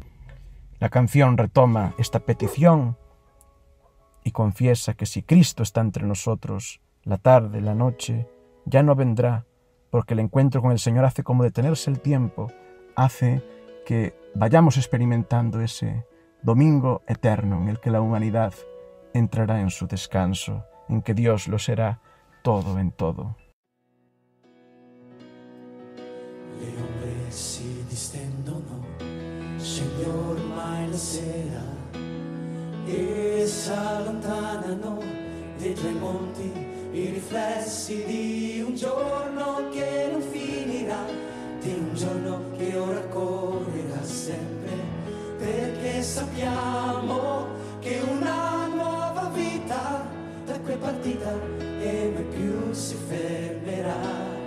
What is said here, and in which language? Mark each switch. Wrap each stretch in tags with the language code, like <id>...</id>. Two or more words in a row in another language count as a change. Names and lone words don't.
<es>La canción retoma esta petición y confiesa que si Cristo está entre nosotros, la tarde, la noche, ya no vendrá, porque el encuentro con el Señor hace como detenerse el tiempo, hace que vayamos experimentando ese domingo eterno en el que la humanidad entrará en su descanso, en que Dios lo será todo en todo.</es> <it>Le ombre si distendono, scende ormai la sera e s'allontanano dietro i monti i riflessi di un giorno che non finirà, di un giorno che ora correrà sempre, perché sappiamo che una nuova vita da qui è partita e mai più si fermerà.</it>